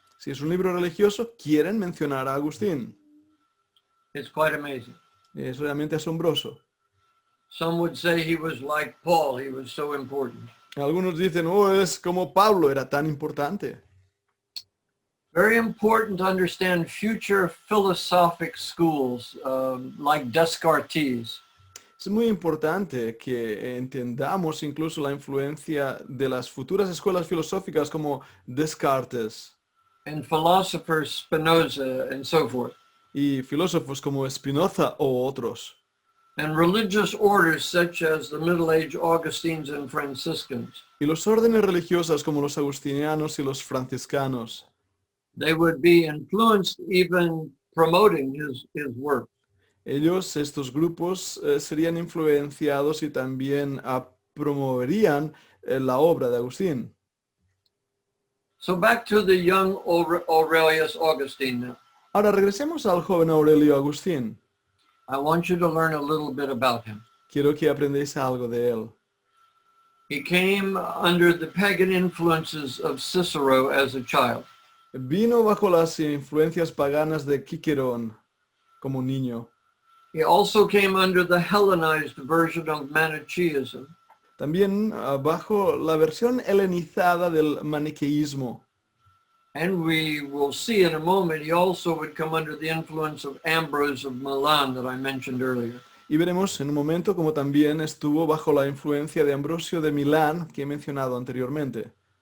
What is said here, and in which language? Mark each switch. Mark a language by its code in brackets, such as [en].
[es] Si es un libro religioso, quieren mencionar a Agustín. [en] It's quite amazing. [es] Es realmente asombroso. [en] Some would say he was like Paul. He was so important. [es] Algunos dicen, oh, es como Pablo, era tan importante. [en] Very important to understand future philosophic schools like Descartes. [es] Es muy importante que entendamos incluso la influencia de las futuras escuelas filosóficas como Descartes [en] And philosophers Spinoza and so forth. [es] y filósofos como Spinoza o otros. [en] And religious orders such as the Middle Age Augustines and Franciscans. [es] Y los órdenes religiosas como los agustinianos y los franciscanos. [en] They would be influenced even promoting his work. [es] Ellos, estos grupos, serían influenciados y también promoverían la obra de Agustín. [en] So back to the young Aurelius Augustine now. [es] Ahora regresemos al joven Aurelio Agustín. [en] I want you to learn a little bit about him. [es] Quiero que aprendáis algo de él. [en] He came under the pagan influences of Cicero as a child. [es] Vino bajo las influencias paganas de Cicerón como niño. [en] He also came under the Hellenized version of Manichaeism. [es] También bajo la versión helenizada del maniqueísmo. [en] And we will see in a moment, he also would come under the influence of Ambrose of Milan that I mentioned earlier. [es] Y veremos en un momento como también estuvo bajo la influencia de Ambrosio de Milán, que he mencionado anteriormente.